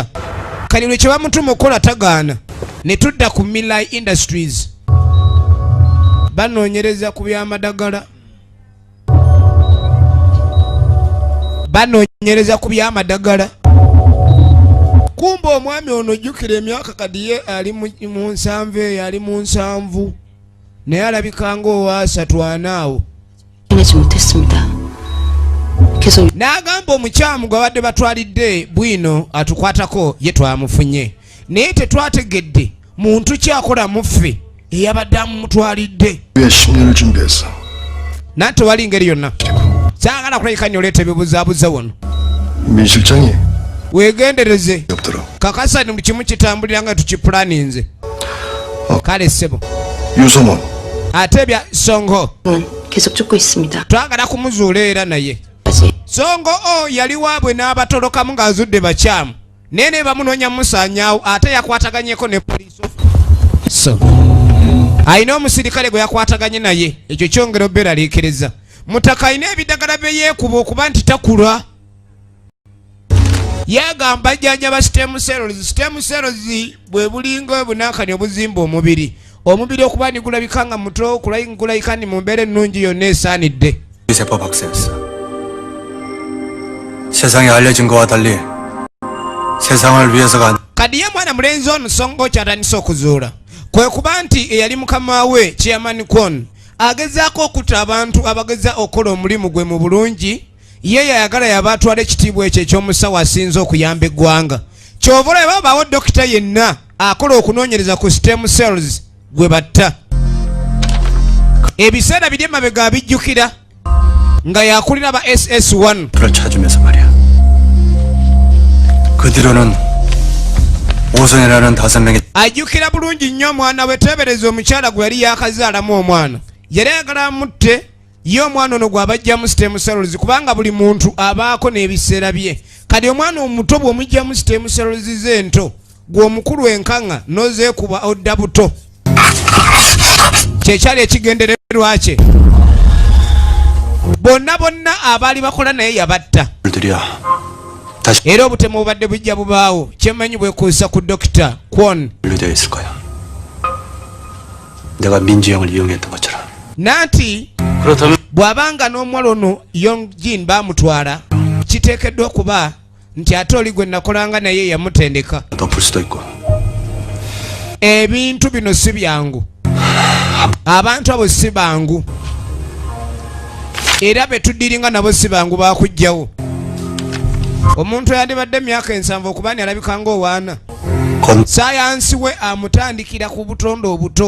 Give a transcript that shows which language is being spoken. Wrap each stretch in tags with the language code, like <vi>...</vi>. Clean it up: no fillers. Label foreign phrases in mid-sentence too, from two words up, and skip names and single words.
<lg>kali lwe kye bamutuma okukola tagaana ne tudda ku Milai Industries banoonyereza ku byamadagala kumba omwami ono jjukira emyaka kadi ye ali mu nsanvu eyo ali mu nsanvu naye alabika ng'owaasatu anaawo.</lg> <ko>해내지 못했습니다. 계속</ko> <lg>n'agamba omukyamu gwe badde batwalidde bwino atukwatako ye twamufunye naye tetwategedde muntu kyakola muffe eyabadde amumutwalidde.</lg> <ko>위에 10년을 준비했어.</ko> <lg>nate wali ngeri yonna saagala kulabika nyo oleeta ebibuzaabuza wano</lg> <ko>민 실장이</ko> <lg>weegendereze</lg> <ko>없더라.</ko> <lg>kakasa ni kimu kitambulira nga tukipulaninze. kale ssebo 유성원 ate bya songo</lg> <ko>계속 쫓고 있습니다.</ko> <lg>twagala kumuzuula era naye</lg> <ko>아직</ko> <lg>songo yali waabwe n'abatolokamu ng'azudde bakyamu naye ne bamunoonya musaanyaawo ate yakwataganyeko ne poliisi so alina omusirikale gwe yakwataganye naye ekyo kyongera obberaliikiriza mutaka alina ebidagala bye yeekuba okuba nti takula yagamba jjanjaba</lg> <en>stem cells</en> <lg>bwe bulinga obunankani obuzimba omubiri okuba nigulabika nga muto gulayika ni mu mbeera ennungi yonna esaanidde.</lg> <ko>세포 박사였어. 세상에 알려진 거와 달리 세상을 위해서가</ko> <lg>kadi ye mwana mulenzi ono songo kyatandise okuzuula kwe kuba nti eyali mukama we chairman kwon agezaako okutta abantu abageza okukola omulimu gwe mu bulungi ye yayagala yabatwala ekitiibwa ekyo ekyomusawo asinze okuyamba eggwanga. Kyova olaba babaawo dokita yenna akola okunoonyereza ku</lg> <en>stem cells</en> <lg>gwe batta. Ebiseera biri emabega abijjukira nga yakulira ba SS1.</lg> <ko>그를 찾으면서 말이야. 그 뒤로는 오선이라는 5명의</ko> <lg>ajjukira bulungi nnyo omwana we. Teebereza omukyala gwe yali yakazaalamu omwana, yali ayagala amutte ye omwana ono gw'abajjamu</lg> <en>stem cells,</en> <lg>kubanga buli muntu abaako n'ebiseera bye. Kati omwana omuto bw'omugjamu</lg> <en>stem cells</en> <lg>ze ento, gw'omukulu enkaŋŋa n'ozeekuba odda buto. Kyekyali ekigendererwa kye. Bonna abaali bakola naye yabatta.</lg> <ko>들이야. 다시</ko> <lg>Era obutemu obadde bujja bubaawo. Kyemmanyi bwekuusa ku Dr. Kwon.</lg> <ko>분류되어 있을 거야. 내가 민지 형을 이용했던 것처럼.</ko> <lg>Nanti</lg> <ko>그렇다면</ko> <lg>bw'abanga n'omuwala ono Yongjin baamutwala, kiteekeddwa okuba nti ate oli gwe nakolanga naye yamutendeka.</lg> <ko>덮을 수도 있고.</ko> <lg>Ebintu bino si byangu. Abantu abo si bangu. Era betuddiringa nabo si bangu baakujjawo. Omuntu yandibadde myaka 7 okuba ni alabika ng'owaana. Sayansi we amutandikira ku butondo obuto.</lg>